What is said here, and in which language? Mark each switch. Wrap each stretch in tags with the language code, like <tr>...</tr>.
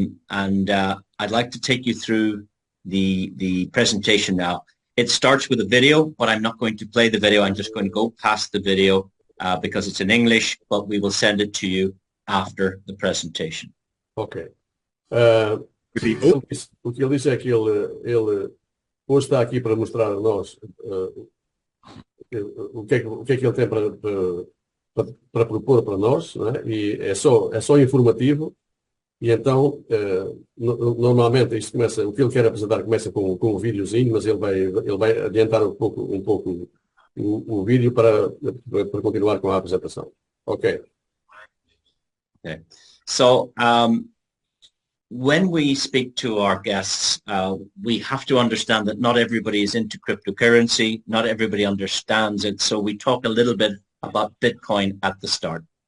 <en>I'd like to take you through the presentation now. It starts with a video, but I'm not going to play the video. I'm just going to go past the video because it's in English, but we will send it to you after the presentation. Ok.</en> <pt>O que ele disse é que ele hoje está aqui para mostrar a nós o que é que ele tem para propor para nós, não é? E é só informativo. E então, normalmente, isto começa, o que ele quer apresentar começa com um videozinho, mas ele vai adiantar um pouco o vídeo para continuar com a apresentação.</pt> <en>Ok. Okay. So, when we speak to our guests, we have to understand that not everybody is into cryptocurrency, not everybody understands it, so we talk a little bit about Bitcoin at the start.</en>